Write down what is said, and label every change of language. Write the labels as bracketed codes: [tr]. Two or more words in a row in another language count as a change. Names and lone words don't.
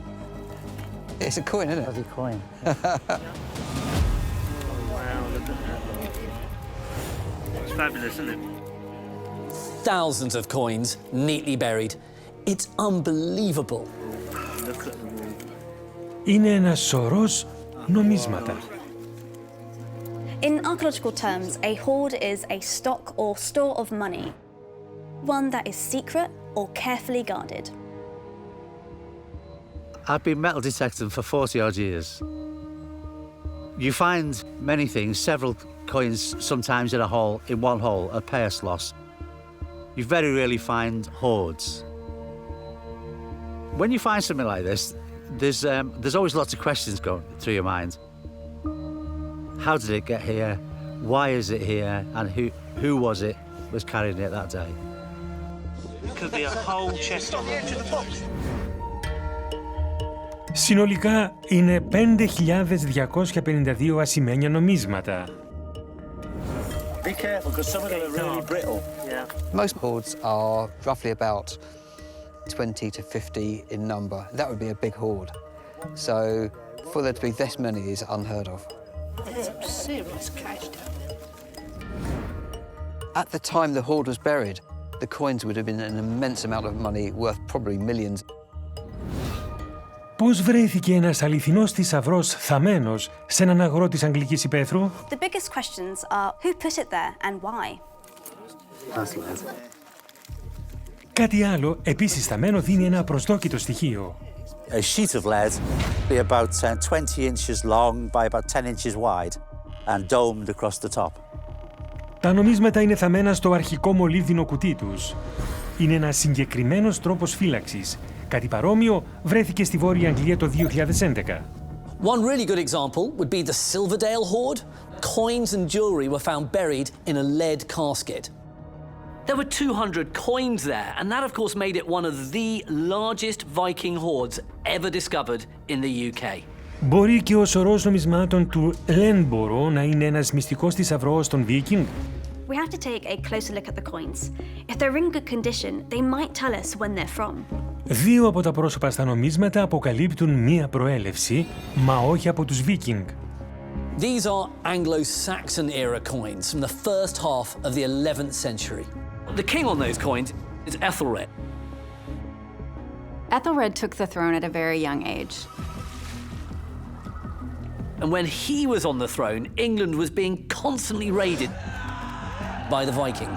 [en] It's a coin, isn't it? Bloody coin. Wow, look at that. It's fabulous, isn't it? Thousands of coins neatly buried. It's unbelievable. Look at them. [el] Είναι ένας σωρός νομίσματα. [en] In archaeological terms, a hoard is a stock or store of money, one that is secret or carefully guarded. I've been metal detecting for 40 odd years. You find many things, several coins sometimes in a hole, in one hole, a pair slots. You very rarely find hoards. When you find something like this, there's always lots of questions going through your mind. How did it get here? Why is it here? And who was carrying it that day? It could be a whole chest on it. [el] Συνολικά είναι 5.252 ασημένια νομίσματα. [en] Be careful, because some of them are really brittle. Yeah. Most hoards are roughly about 20 to 50 in number. That would be a big hoard. So for there to be this many is unheard of. There's some serious cash down there. At the time the hoard was buried, the coins would have been an immense amount of money, worth probably millions. [el] Πώς βρέθηκε ένας αληθινός θησαυρός θαμμένος σε έναν αγρότη της Αγγλικής Υπαίθρου? [en] The biggest questions are who put it there and why. [el] Κάτι άλλο, επίσης θαμμένο, δίνει ένα προσδόκητο στοιχείο. [en] A sheet of lead, be about 20 inches long by about 10 inches wide and domed across the top. [el] Τα νομίσματα είναι θαμμένα στο αρχικό μολύβδινο κουτί τους. Είναι ένας συγκεκριμένος τρόπος φύλαξης. Κάτι παρόμοιο βρέθηκε στη Βόρεια Αγγλία το 2011. [en] One really good example would be the Silverdale hoard. Coins and jewelry were found buried in a lead casket. There were 200 coins there, and that of course made it one of the largest Viking hoards ever discovered in the UK. [el] Μπορεί και ο σωρός νομισμάτων του Ленборо να είναι ένας μυστικός θησαυρός των Viking? [en] We have to take a closer look at the coins. If they're in good condition, they might tell us when they're from. [el] Δύο από τα πρόσωπα στα νομίσματα αποκαλύπτουν μία προέλευση, μα όχι από τους Viking. [en] These are Anglo-Saxon era coins from the first half of the 11th century. The king on those coins is Ethelred. Ethelred took the throne at a very young age. And when he was on the throne, England was being constantly raided by the Vikings.